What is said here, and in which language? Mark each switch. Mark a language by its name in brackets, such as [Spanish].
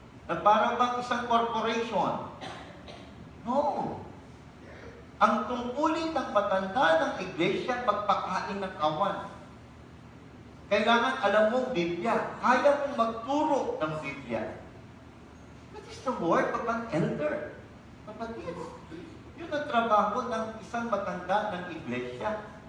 [Filipino] Na para bang isang corporation. No. Ang tungkulin ng matanda ng iglesia, magpakain ng kawan. Kailangan alam mong Biblia. Kaya mong magturo ng Biblia. [English] That is the work of an elder. [Filipino] Kapatid, yun ang trabaho ng isang matanda ng iglesia.